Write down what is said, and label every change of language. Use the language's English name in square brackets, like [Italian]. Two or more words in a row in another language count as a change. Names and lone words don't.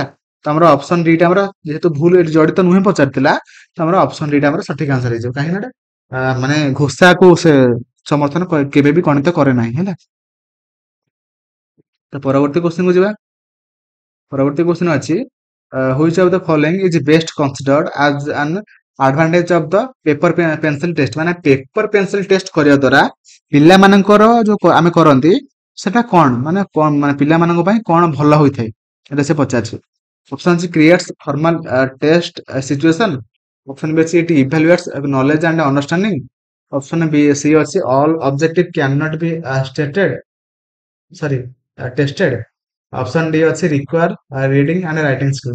[Odia] ତ ଆମର ଅପସନ ଡି ଟା ଆମର ଯେହେତୁ ଭୁଲ ଏଠି ଜଡିତ ନୁହେଁ ପଚାରିଥିଲା ତ ଆମର ଅପସନ ଡି ଟା ଆମର ସଠିକ ଆନ୍ସର ହେଇଯିବ କାହିଁକି ନା ମାନେ ଘୋଷାକୁ ସେ ସମର୍ଥନ କେବେ ବି ଗଣିତ କରେ ନାହିଁ ହେଲା। ତ ପରବର୍ତ୍ତୀ କ୍ୱେଶ୍ଚନ କୁ ଯିବା। ପରବର୍ତ୍ତୀ କ୍ୱେଶ୍ଚନ ଅଛି [English] which of the following is best considered as an advantage of the paper pencil test [Odia] ମାନେ [English] paper pencil test [Odia] କରିବା ଦ୍ୱାରା ପିଲାମାନଙ୍କର ଯୋଉ ଆମେ କରନ୍ତି ସେଟା କଣ ମାନେ ପିଲାମାନଙ୍କ ପାଇଁ କଣ ଭଲ ହୋଇଥାଏ ଏଟା ସେ ପଚାରୁଛି। [English] ଅପସନ ଅଛି creates formal test situation option B ଅଛି it evaluates knowledge and understanding option B C ଅଛି all objective can not be stated sorry tested option D ଅଛି require reading and writing skill.